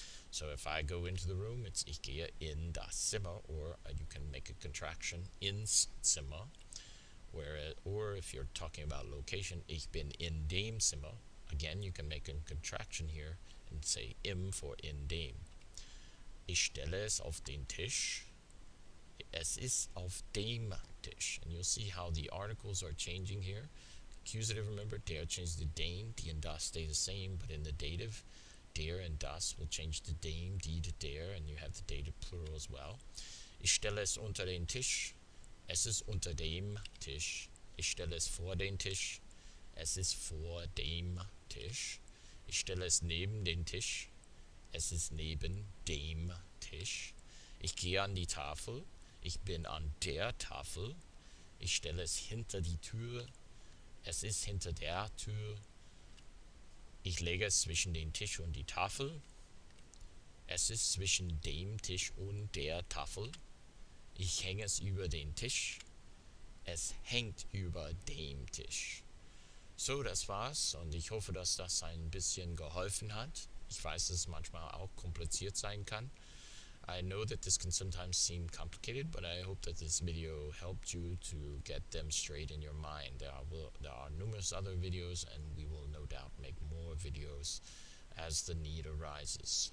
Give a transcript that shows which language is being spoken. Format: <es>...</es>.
<en>So if I go into the room, it's</en> <de>ich gehe in das Zimmer,</de> <en>or you can make a contraction, ins Zimmer. Or if you're talking about location,</en> <de>ich bin in dem Zimmer.</de> <en>Again, you can make a contraction here and say im for in dem.</en> <de>Ich stelle es auf den Tisch. Es ist auf dem Tisch. And you'll see how the articles are changing here. Accusative, remember, der changed to dem, die and das stay the same, but in the dative, der and das will change to dem, die to der, and you have the dative plural as well. Ich stelle es unter den Tisch. Es ist unter dem Tisch. Ich stelle es vor den Tisch. Es ist vor dem Tisch. Ich stelle es neben den Tisch. Es ist neben dem Tisch. Ich gehe an die Tafel. Ich bin an der Tafel. Ich stelle es hinter die Tür. Es ist hinter der Tür. Ich lege es zwischen den Tisch und die Tafel. Es ist zwischen dem Tisch und der Tafel. Ich hänge es über den Tisch. Es hängt über dem Tisch. So, das war's und ich hoffe, dass das ein bisschen geholfen hat. Ich weiß, dass es manchmal auch kompliziert sein kann.</de> <en>I know that this can sometimes seem complicated, but I hope that this video helped you to get them straight in your mind. There are numerous other videos, and we will no doubt make more videos as the need arises.</en>